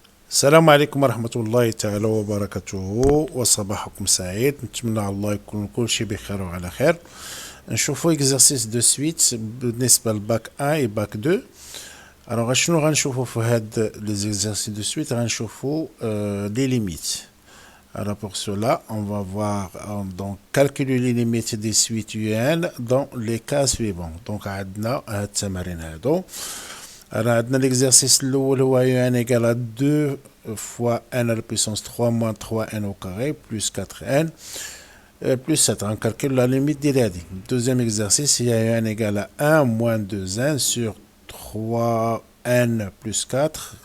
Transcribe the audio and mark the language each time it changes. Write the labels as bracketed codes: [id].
[ar] السلام عليكم ورحمة الله تعالى وبركاته، وصباحكم سعيد. نتمنى على الله يكون كل شيء بخير وعلى خير. نشوفوا اكزرسيس دو سويت بالنسبة لباك 1 و باك 2. الوغ شنو غنشوفوا في هاد لي زيكزرسيس دو سويت؟ غنشوفوا لي ليميت. [fr] Alors pour cela, on va voir donc calculer les limites des suites UN dans les cas suivants. [ar] Donc عندنا هاد التمارين هادو. عندنا [fr] l'exercice [ar] الأول هو [fr] UN égale à 2 fois n à la puissance 3 moins 3n au carré plus 4n plus 7. On calcule la limite d'Iradi. Deuxième exercice, il y a UN égale à 1 moins 2n sur 3n plus 4.